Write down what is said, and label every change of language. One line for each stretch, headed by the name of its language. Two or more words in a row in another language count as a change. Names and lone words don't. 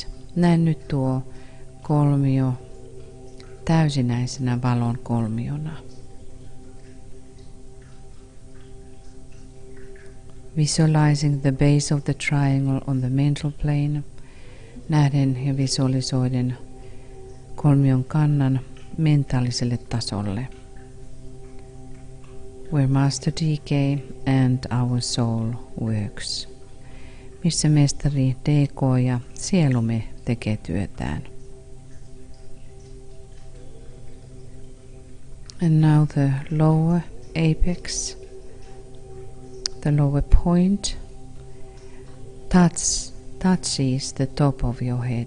Finnish: Näe nyt tuo kolmio täysinäisenä valon kolmiona.
English: Visualizing the base of the triangle on the mental plane.
Finnish: Nähden ja visualisoiden kolmion kannan mentaaliselle tasolle,
English: where Master DK and our soul works,
Finnish: missä mestari DK ja sielumme tekee työtään.
English: And now the lower apex, the lower point, touches the top of your head.